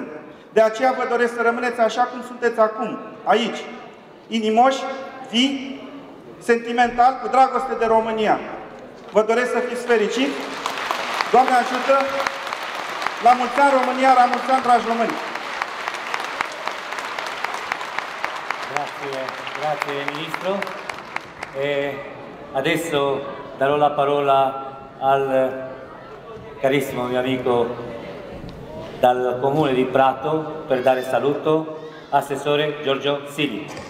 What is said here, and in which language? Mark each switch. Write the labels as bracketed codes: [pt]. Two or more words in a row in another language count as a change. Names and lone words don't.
[ro] De aceea vă doresc să rămâneți așa cum sunteți acum, aici, inimoși, vii, sentimental, cu dragoste de România. Vă doresc să fiți fericiți. Doamne ajută! La mulți ani România, la mulți ani, dragi români! [it] Grazie, grazie Ministro. E adesso darò la parola al carissimo mio amico dal comune di Prato per dare saluto, assessore Giorgio Sili.